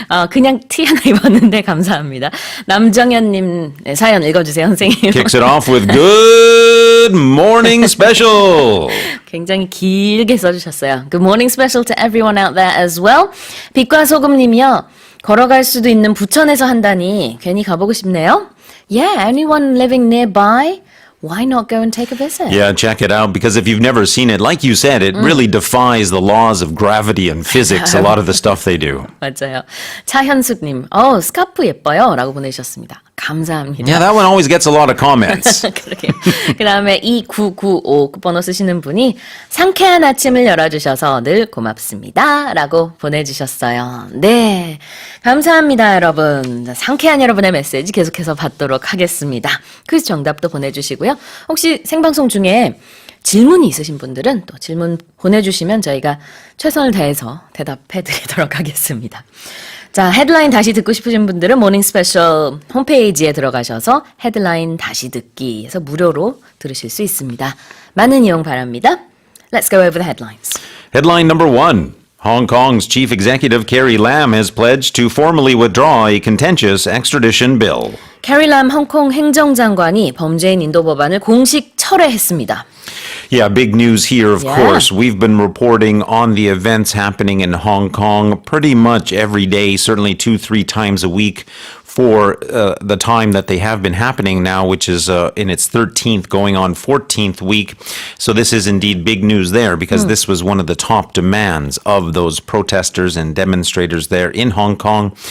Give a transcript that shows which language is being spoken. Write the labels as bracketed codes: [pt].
[ko] 그냥 티 하나 입었는데 감사합니다. 남정현 님 사연 읽어주세요, 선생님. [en] Kicks it off with good morning special. [ko] 굉장히 길게 써주셨어요. [en] Good morning special to everyone out there as well. [ko] 빛과 소금님이요. 걸어갈 수도 있는 부천에서 한다니 괜히 가보고 싶네요. [en] Yeah, anyone living nearby? Why not go and take a visit? Yeah, check it out because if you've never seen it, like you said, it really defies the laws of gravity and physics, a lot of the stuff they do. [ko] 맞아요. 차현숙님, 스카프 예뻐요 라고 보내주셨습니다. 감사합니다. [en] Yeah, that one always gets a lot of comments. [ko] 그러게요. 그 다음에 2995 번호 쓰시는 분이 상쾌한 아침을 열어주셔서 늘 고맙습니다 라고 보내주셨어요. 네, 감사합니다 여러분. 상쾌한 여러분의 메시지 계속해서 받도록 하겠습니다. 퀴즈 정답도 보내주시고요. 혹시 생방송 중에 질문이 있으신 분들은 또 질문 보내주시면 저희가 최선을 다해서 대답해드리도록 하겠습니다. 자, 헤드라인 다시 듣고 싶으신 분들은 모닝스페셜 홈페이지에 들어가셔서 헤드라인 다시 듣기에서 무료로 들으실 수 있습니다. 많은 이용 바랍니다. [en] Let's go over the headlines. Headline number 1. Hong Kong's chief executive Carrie Lam has pledged to formally withdraw a contentious extradition bill. [ko] 캐리 람 홍콩 행정장관이 범죄인 인도 법안을 공식 철회했습니다. [en] Yeah, big news here, of Yeah. course. We've been reporting on the events happening in Hong Kong pretty much every day, certainly 2-3 times a week for the time that they have been happening now, which is in its 13th, going on 14th week. So this is indeed big news there because this was one of the top demands of those protesters and demonstrators there in Hong Kong.